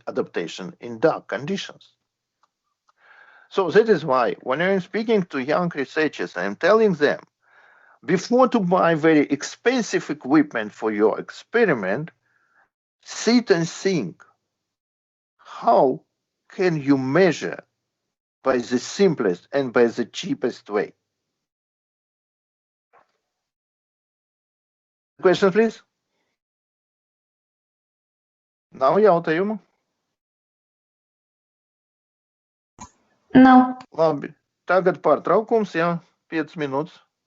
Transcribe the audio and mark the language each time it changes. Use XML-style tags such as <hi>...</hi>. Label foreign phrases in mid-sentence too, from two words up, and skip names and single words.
<en>adaptation in dark conditions. So that is why when I'm speaking to young researchers, I'm telling them, before to buy very expensive equipment for your experiment, sit and think, how can you measure by the simplest and by the cheapest way? Question, please?</en> <lv>Nav jautājumu? Nav. Labi. Tagad pārtraukums, jā, 5 minūtes.</lv>